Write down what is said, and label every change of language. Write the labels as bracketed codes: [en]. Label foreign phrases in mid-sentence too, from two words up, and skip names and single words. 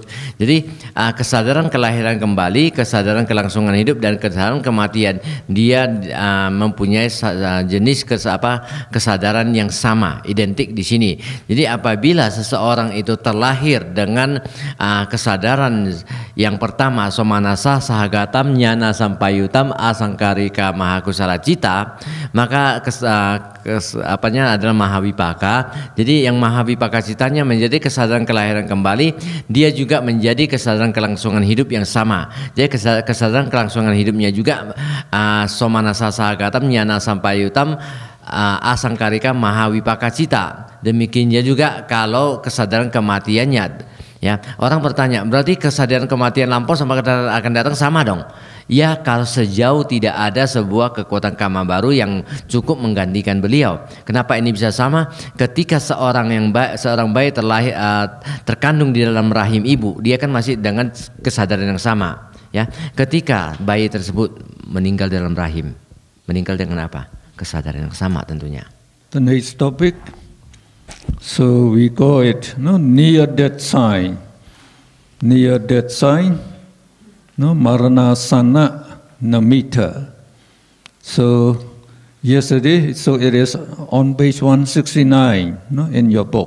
[id] Jadi kesadaran kelahiran kembali, kesadaran kelangsungan hidup, dan kesadaran kematian dia mempunyai jenis kesadaran yang sama, identik di sini. Jadi apabila seseorang itu terlahir dengan kesadaran yang pertama [pi] somanasa sahagatam jnana sampayutam asangkarika mahakusala cita, [id] maka adalah Mahawipaka. Jadi yang Mahawipaka citanya menjadi kesadaran kelahiran kembali, dia juga menjadi kesadaran kelangsungan hidup yang sama. Jadi kesadaran kelangsungan hidupnya juga [pi] somanasa sahagatam jnana sampayutam asangkarika Mahawipaka cita. [id] Demikian juga kalau kesadaran kematiannya Ya, orang bertanya, berarti kesadaran kematian lampau sama kesadaran akan datang sama dong? Ya, kalau sejauh tidak ada sebuah kekuatan karma baru yang cukup menggantikan beliau. Kenapa ini bisa sama? Ketika seorang bayi terlahir terkandung di dalam rahim ibu, dia kan masih dengan kesadaran yang sama. Ya, ketika bayi tersebut meninggal dalam rahim, meninggal dengan apa? Kesadaran yang sama tentunya. [en] The next topic. So we call it near death sign. Near death sign, [pi] marana sana namita. [en] So yesterday, so it is on page 169 in your book.